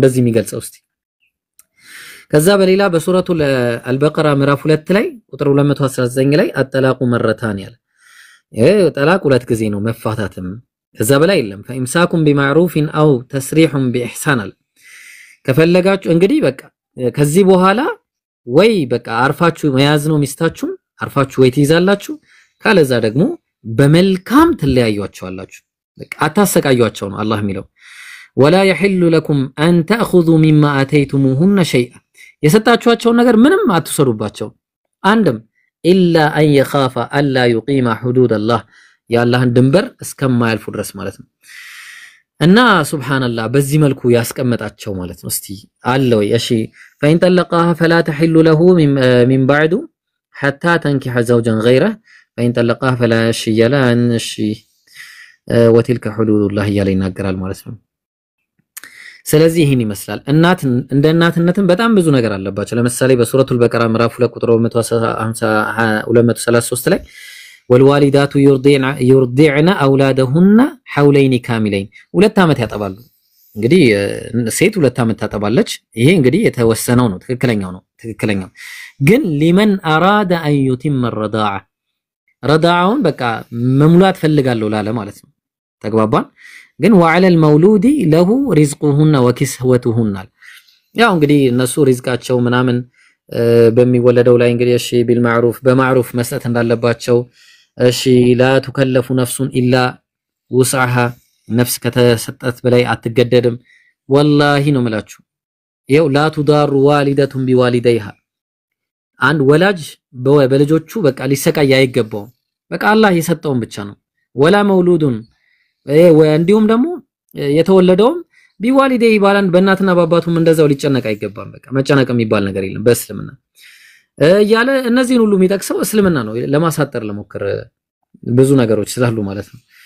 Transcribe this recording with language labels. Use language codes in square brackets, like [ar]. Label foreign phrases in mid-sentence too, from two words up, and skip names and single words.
[am] እንደዚህ የሚገልጸው እስቲ ከዛ በሌላ በሱረቱ አልበቀራ ምዕራፍ 2 ላይ ቁጥር 219 ላይ [ar] الطلاق مرتان [am] ያለ ጠላቅ ሁለት ጊዜ ነው መፋታትም ከዛ በላይ የለም [ar] فإمساك بمعروف أو تسريح بإحسان [am] ከፈለጋችሁ እንግዲህ በቃ ከዚህ በኋላ ወይ በቃ አርፋችሁ መያዝ ነው ሚስታችሁን አርፋችሁ ወይ ትይዛላችሁ ካለዛ ደግሞ በመልካም ትለያዩአቸዋላችሁ በቃ አታሰቃዩአቸው ነው አላህ የሚለው [ar] ولا يحل لكم أن تأخذوا مما آتيتموهن شيئا [am] የሰጣችኋቸው ነገር ምንም አትሰሩባቸው አንድም [ar] إلا أن يخاف ألا يقيم حدود الله [am] ያላህን ድንበር እስከማያልፉ ድረስ ማለት ነው እና ሱብሃንአላህ በዚህ መልኩ ያስቀመጣቸው ማለት ነው እስቲ አለ ወይ እሺ [ar] فإن طلقها فلا تحل له من بعد حتى تنكح زوجا غيره فإن طلقها فلا شيء لا انشي وتلك حدود الله [am] እያለ ይናገራል ማለት ነው። ስለዚህ ይሄን ይመስላል። እናት እንደ እናትነትን በጣም ብዙ ነገር አለባቸው። ለምሳሌ በሱረቱል በቀራ ምዕራፍ 2 ቁጥር 233 ላይ [ar] والوالدات يرضعن اولادهن حولين كاملين [am] ሁለት ዓመት ያጠባሉ። እንግዲህ ሴት ሁለት ዓመት ታጠባለች። ይሄ እንግዲህ የተወሰነው ነው፣ ትክክለኛው ግን [ar] لمن اراد ان يتم الرضاعه [am] ረዳውን በቃ መሙላት ፈልጋለሁ ላለ ማለት ነው። ተግባባን። ግን [ar] وعلى المولود له رزقهن وكسوتهن [am] ያው እንግዲህ እነሱ ሪዝቃቸው ምናምን በሚወለደው ላይ እንግዲህ እሺ بالمعروف በማዕሩፍ መስጠት እንዳለባቸው እሺ [ar] لا تكلف نفس الا وسعها [am] ነፍስ ከተሰጠት በላይ አትገደድም። والله ነው መላችሁ ይኸው [ar] لا تضار والدة بوالديها [am] አንድ ወላጅ በልጆቹ በቃ ሊሰቃይ አይገባው። በቃ አላህ የሰጠውን ብቻ ነው። [ar] ولا مولود [am] እንዲሁም ደግሞ የተወለደውም ቢዋሊዴ ይባላል። በእናትና በአባቱም እንደዛው ሊጨነቅ አይገባም። በቃ መጨነቅ የሚባል ነገር የለም በእስልምና እያለ እነዚህን ሁሉ የሚጠቅሰው እስልምና ነው። ለማሳጠር ለሞከረ ብዙ ነገሮች ስላሉ ማለት ነው።